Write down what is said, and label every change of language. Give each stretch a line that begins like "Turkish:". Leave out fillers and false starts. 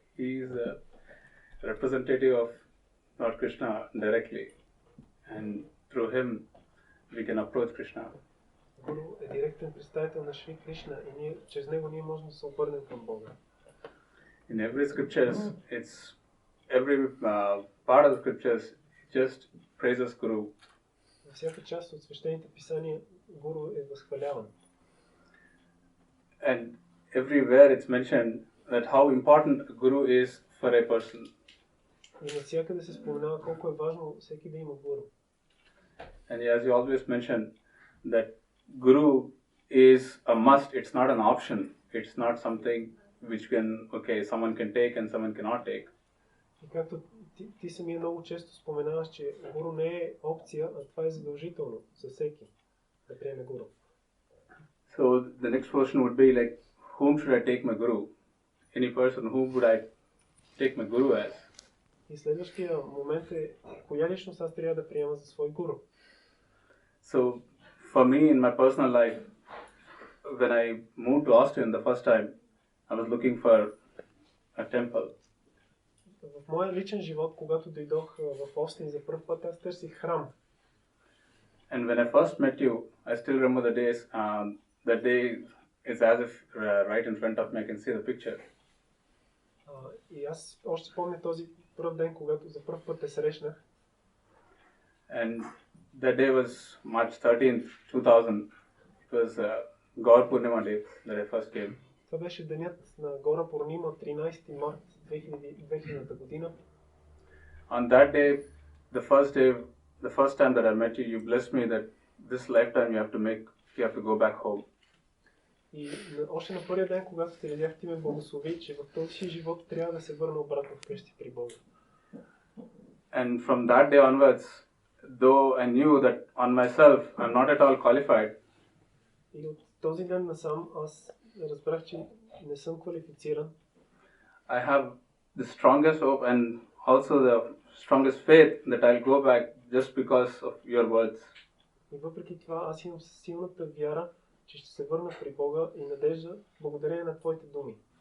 English: He is a representative of Lord Krishna directly, and through him we can approach Krishna.
Bulgarian: Гуру е директен представител на Шри Кришна и чрез него ние можем да се обърнем към Бога.
English: In every scriptures, it's every part of the scriptures just praises Guru.
Bulgarian: Във всяка част от свещените писания Гуру е възхваляван.
English: And everywhere it's mentioned that how important a Guru is for a person.
Bulgarian: И навсякъде се споменава колко е важно всеки да има Гуру.
English: And as you always mention, that Guru is a must, it's not an option. It's not something which someone can take and someone cannot take.
Bulgarian: И както ти самия много често споменаваш, че Гуру не е опция, а това е задължително за всеки да приеме Гуру.
English: So the next question would be like, whom should I take my Guru? Any person, whom would I take my Guru as?
Bulgarian: И следващия момент е, коя личност аз трябва да приема за свой Гуру?
English: So for me in my personal life, when I moved to Austin the first time, I was looking for a temple.
Bulgarian: В моя личен живот, когато дойдох в Остин за първ път, аз търсих храм.
English: And when I first met you, I still remember the days. That day is as if right in front of me I can see the picture.
Bulgarian: И аз още помня този първ ден, когато за първ път те срещнах.
English: And that day was March 13th, 2000. It was Gaur Purnima day that I first came.
Bulgarian: Това беше денят на Гора Пурнима, 13 март 2000 година.
English: On that day, the first time that I met you, you blessed me that this lifetime you have to go back home.
Bulgarian: И още на първия ден, когато те видях, ти ме благослови, че в този си живот трябва да се върна обратно вкъщи при Бога.
English: And from that day onwards, though I knew that on myself I'm not at all qualified,
Bulgarian: И от този ден насам аз разбрах, че не съм квалифициран.
English: I have the strongest hope and also the strongest faith that I'll go back just because of your words.
Bulgarian: И въпреки това аз имам силната вяра, че ще се върна при Бога и надежда благодарение на твоите думи.